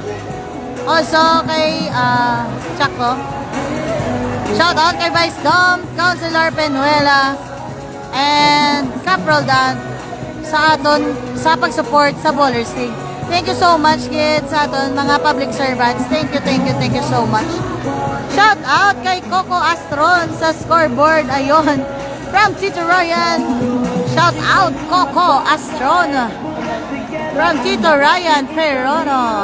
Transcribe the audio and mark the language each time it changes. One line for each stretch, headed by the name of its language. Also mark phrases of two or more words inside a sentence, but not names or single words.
Hiligaynon: Also kay Chaco.
English: Shout out
Hiligaynon: kay Vice Tom, Councilor Penuela, and Caporal Dan sa aton sa pag-support sa Ballers League.
English: Thank you so much, kids,
Hiligaynon: sa aton mga public servants.
English: Thank you so much. Shout out kay Coco Astron sa scoreboard. Ayon, from Tito Ryan. Shout out Coco Astron from Tito Ryan Perono.